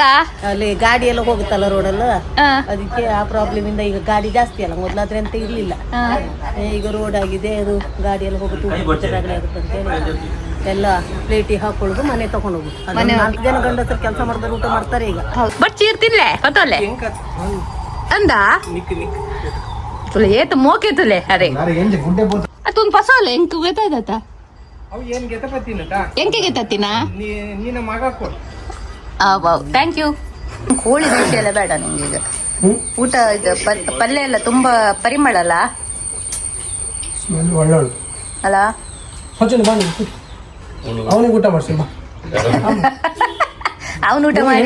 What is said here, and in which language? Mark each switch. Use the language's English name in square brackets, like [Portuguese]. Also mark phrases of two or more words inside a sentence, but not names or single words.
[Kannada] ಅಲ್ಲಿ ಗಾಡಿ ಎಲ್ಲ ಹೋಗುತ್ತಲ್ಲ ರೋಡಲ್ಲ, ಅದಕ್ಕೆ ಆ ಪ್ರಾಬ್ಲಮ್ ಇಂದ ಈಗ ಗಾಡಿ ಜಾಸ್ತಿ ಅಲ್ಲ, ಮೊದ್ಲಾದ್ರೆ ಅಂತ ಇರ್ಲಿಲ್ಲ. ಈಗ ರೋಡ್ ಆಗಿದೆ, ಅದು ಗಾಡಿ ಎಲ್ಲ ಹೋಗುತ್ತೆ, ಆಗುತ್ತೆ ಅಂತ ಹೇಳಿ ಎಲ್ಲ ಪ್ಲೇಟಿಗೆ ಹಾಕೊಳ್ಳೋದು, ಮನೆ ತಗೊಂಡು ಹೋಗುದು. 4 ಜನ ಗಂಡಸರು ಕೆಲಸ ಮಾಡಿದ್ರೆ ಊಟ ಮಾಡ್ತಾರೆ ಈಗ. ಬಟ್ ಚೀರ್ತಿನ್ಲೆ ಕತೋಲೆ ಅಂದ ತುಲೆ ಏತು ಮೋಕೆ ತುಲೆ ಅರೆ ಅತೊಂದು ಪಸೋಲೆ ಎಂಕ್ ಗೊತ್ತಾಯ್ತ ಎಂಕೆ ಗೆತ್ತಿನ ಥ್ಯಾಂಕ್ ಯು. ಕೋಳಿ ದೋಸೆ ಎಲ್ಲ ಬೇಡ ನಿಂಗೆ ಈಗ. ಊಟ ಇದು ಪಲ್ಯ ಎಲ್ಲ ತುಂಬಾ ಪರಿಮಳ ಅಲ್ಲ ಅಲ್ಲ? ಅವನಿಗೆ ಊಟ ಮಾಡಿಸಿ, ಅವನು ಊಟ ಮಾಡಿ.